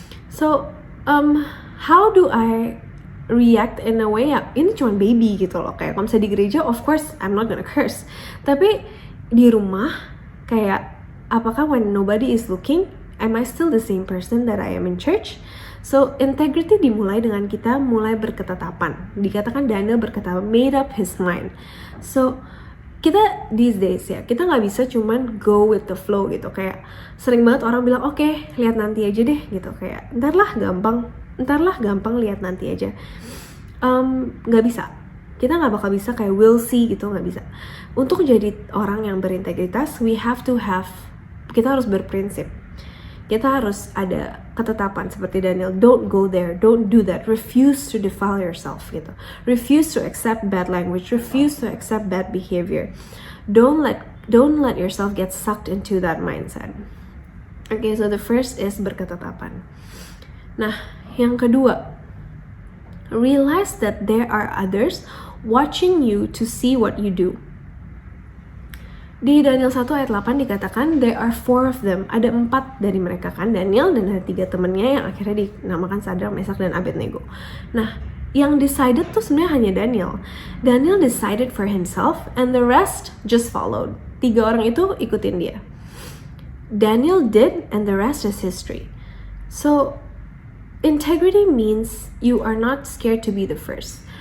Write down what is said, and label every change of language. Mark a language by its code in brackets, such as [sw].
[en] So, how do I react in a way ya, [id] ini cuma baby gitu loh. Kayak kalau misalnya di gereja, [en] of course I'm not gonna curse. [id] Tapi di rumah, kayak apakah [en] when nobody is looking, am I still the same person that I am in church? [id] So, integrity dimulai dengan kita mulai berketetapan. Dikatakan Daniel berketetapan, [en] made up his mind. [id] So, kita [en] these days [id] ya, kita nggak bisa cuman [en] go with the flow [id] gitu. Kayak sering banget orang bilang, oke, lihat nanti aja deh gitu. Kayak ntarlah gampang lihat nanti aja. Nggak bisa. Kita nggak bakal bisa kayak [en] we'll see [id] gitu, nggak bisa. Untuk jadi orang yang berintegritas, kita harus berprinsip. Kita harus ada ketetapan seperti Daniel. [en] Don't go there, don't do that. Refuse to defile yourself gitu. Refuse to accept bad language. Refuse to accept bad behavior. Don't let yourself get sucked into that mindset. Okay, so the first is berketetapan. [id] Nah, yang kedua, [en] realize that there are others watching you to see what you do. [id] Di Daniel 1 ayat 8 dikatakan [en] there are 4 of them. [id] Ada 4 dari mereka kan, Daniel dan ada 3 temennya yang akhirnya dinamakan Sadrak, Mesak dan Abednego. Nah, yang decided tuh sebenarnya hanya Daniel. [en] Daniel decided for himself and the rest just followed. [id] 3 orang itu ikutin dia. [en] Daniel did and the rest is history. So, integrity means you are not scared to be the first.